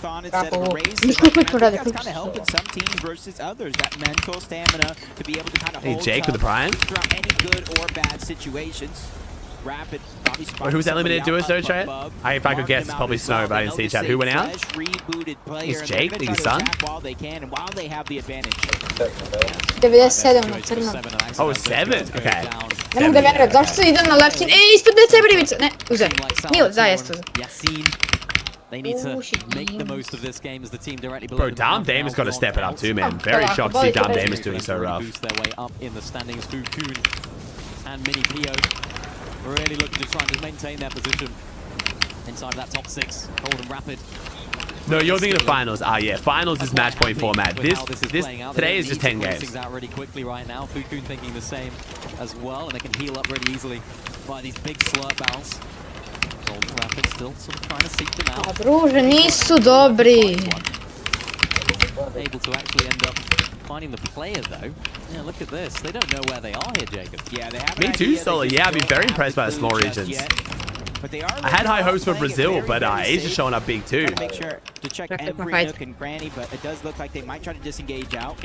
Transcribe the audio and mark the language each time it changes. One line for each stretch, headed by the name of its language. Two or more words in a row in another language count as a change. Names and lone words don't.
English: Helping some teams versus others. That mental stamina to be able to kind of hold Jake with the prime throughout any good or bad situations. Rapid. Who's eliminated to us though, chat? If I could guess, it's probably Snow, but I didn't see chat. Who went out? It's Jake, his son? Oh, 7? Okay.
Serbian: Ne mogu da verujem, zašto idem na left? Ispod DC brivicu! Ne, uzem. Nije, zaista uzem.
English: They need to make the most of this game as the team directly below. Bro, Dom Damon's got to step it up too, man. Very shocked to see Dom Damon's doing so rough. Boost their way up in the standings. Fukun and Mini Pio really looking to try and just maintain their position inside of that top 6. Cold and Rapid. No, you're thinking of finals. Ah, yeah. Finals is match point format. This today is just 10 games. Out really quickly right now. Fukun thinking the same as well, and they can heal up really easily by these big slurp barrels. Cold and Rapid still sort of trying to seek them out.
Serbian: Druže, nisu dobri.
English: Able to actually end up finding the player though. Yeah, look at this. They don't know where they are here, Jacob. Yeah, they have. Me too, Solo. Yeah, I've been very impressed by the small regions. I had high hopes for Brazil, but Asia's showing up big too. Make sure to check every nook and cranny, but it does look like they might try to disengage out.